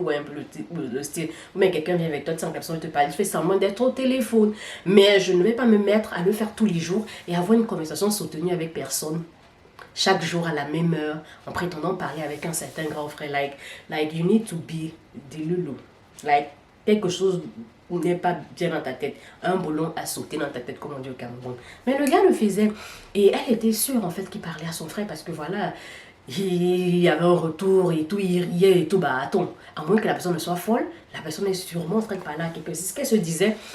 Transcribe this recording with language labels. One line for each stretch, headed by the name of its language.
French: Ou un peu le style. Ou bien quelqu'un vient avec toi, sans personne ne te parle. Je fais semblant d'être au téléphone. Mais je ne vais pas me mettre à le faire tous les jours et avoir une conversation soutenue avec personne. Chaque jour à la même heure, en prétendant parler avec un certain grand frère.
English: Like you need to be the loulou.
French: Like, quelque chose n'est pas bien dans ta tête. Un boulon a sauté dans ta tête, comme on dit au Cameroun. Mais le gars le faisait. Et elle était sûre, en fait, qu'il parlait à son frère parce que voilà, il y avait un retour et tout, il riait et tout. Bah, attends, à moins que la personne ne soit folle, la personne est sûrement en train de parler à quelqu'un. C'est ce qu'elle se disait.